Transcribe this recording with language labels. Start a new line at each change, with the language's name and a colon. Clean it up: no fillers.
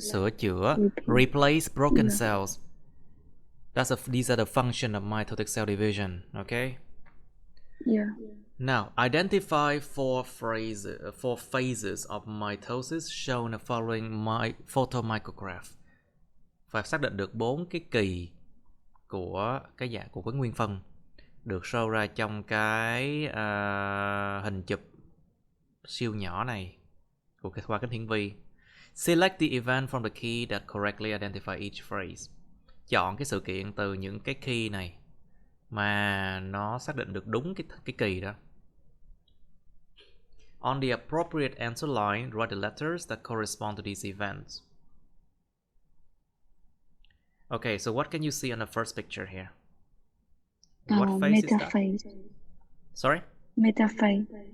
Vietnamese: Sửa chữa.
English: Replace broken cells. These are the function of mitotic cell division. Okay? Yeah. Now, identify four phases of mitosis shown in the following photomicrograph.
Vietnamese: Phải xác định được 4 cái kỳ của cái dạng của cái nguyên phân được show ra trong cái hình chụp siêu nhỏ này của cái qua kính hiển vi.
English: Select the event from the key that correctly identify each phrase.
Vietnamese: Chọn cái sự kiện từ những cái key này mà nó xác định được đúng cái kỳ đó.
English: On the appropriate answer line, write the letters that correspond to these events. Okay, so what can you see on the first picture here? What phase is that? Sorry? Metaphase.